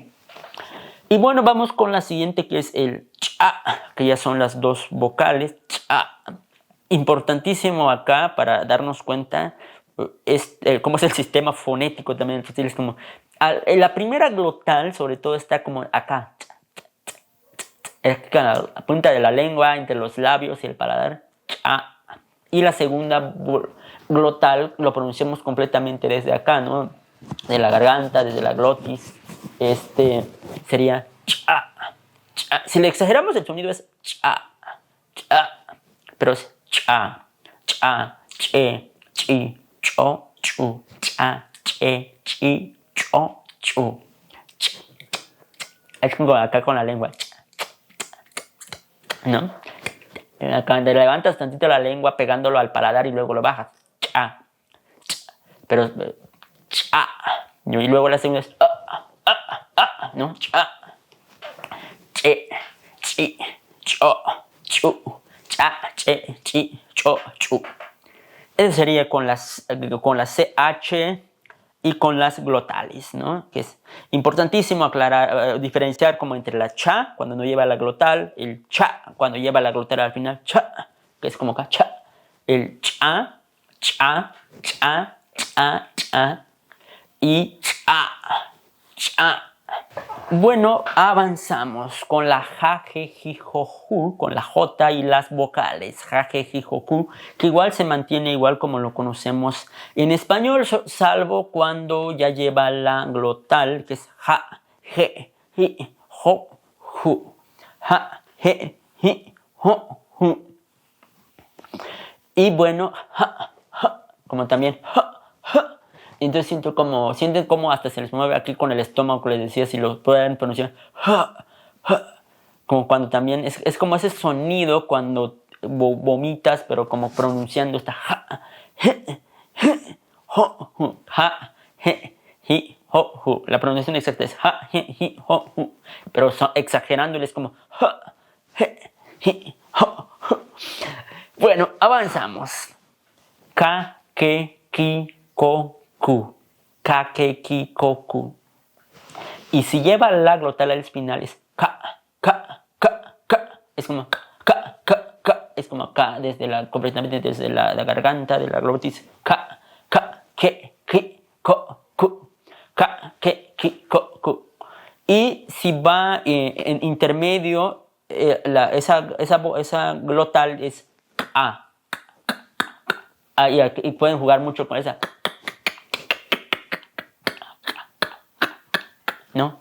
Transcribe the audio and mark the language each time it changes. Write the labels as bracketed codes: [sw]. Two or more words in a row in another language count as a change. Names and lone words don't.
[es] Y bueno, vamos con la siguiente, que es el cha, que ya son las dos vocales. Cha. Importantísimo acá para darnos cuenta cómo es el sistema fonético también. Es como, la primera glotal, sobre todo, está como acá. A la punta de la lengua, entre los labios y el paladar. Cha. Y la segunda glotal lo pronunciamos completamente desde acá, ¿no? De la garganta, desde la glotis. Sería cha, cha. Si le exageramos el sonido es cha, cha. Pero es cha, cha, che, chi, cho, chu. Cha, che, chi, cho, chu. Es como acá con la lengua, ¿no? Acá te levantas tantito la lengua pegándolo al paladar y luego lo bajas. Cha, cha. Pero cha. Y luego la segunda es ¿no? Cha, che, chi, cho, chu. Cha, che, chi, cho, chu. Eso sería con la CH y con las glotales, ¿no? Que es importantísimo aclarar, diferenciar como entre la cha, cuando no lleva la glotal, el cha, cuando lleva la glotal al final, cha, que es como acá, cha. El cha, cha, cha, cha, cha y cha, cha. Bueno, avanzamos con la ja, je, ji, jo, ju, con la J y las vocales, ja, je, ji, jo, ju, que igual se mantiene igual como lo conocemos en español, salvo cuando ya lleva la glotal, que es ja, je, ji, jo, ju, ja, je, ji, jo, ju. Y bueno, ja, ja, como también ja, ja. Entonces sienten como hasta se les mueve aquí con el estómago, que les decía, si lo pueden pronunciar. Ja, ja. Como cuando también, es como ese sonido cuando vomitas, pero como pronunciando esta ja, je, ho, ju, ja, je, ji, ho, ju. La pronunciación exacta es ja, je, ji, ho, ju. Pero exagerándoles como ja, je, ji, ho, ju. Bueno, avanzamos. Ka, ke, ki, ko, ku. Ka, ke, ki, ko, ku. Y si lleva la glotal al final es ka, ka, ka, ka. Es como ka, ka, ka. Es como ka, completamente desde la garganta, de la glotis. Ka, ka, ke, ki, ko, ku. Ka, ke, ki, ko, ku. Y si va en intermedio, esa glotal es a. Y pueden jugar mucho con esa. ¿No?